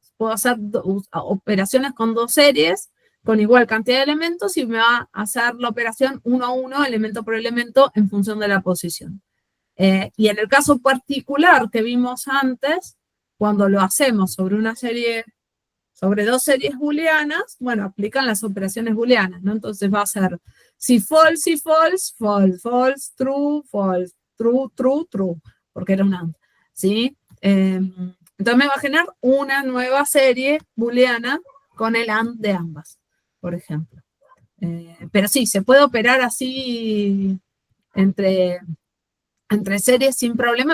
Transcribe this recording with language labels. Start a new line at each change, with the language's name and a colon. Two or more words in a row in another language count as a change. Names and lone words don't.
Spanish: Puedo hacer operaciones con 2 series, con igual cantidad de elementos, y me va a hacer la operación 1 a 1, elemento por elemento, en función de la posición. Y en el caso particular que vimos antes, cuando lo hacemos sobre una serie, sobre 2 series booleanas, bueno, aplican las operaciones booleanas, ¿no? Entonces va a ser si
English: false, false, false, false, true, false, true, true, true,
Spanish: porque era un AND, ¿sí? Entonces me va a generar una nueva serie booleana con el AND de ambas, por ejemplo. Pero sí, se puede operar así entre series sin problema.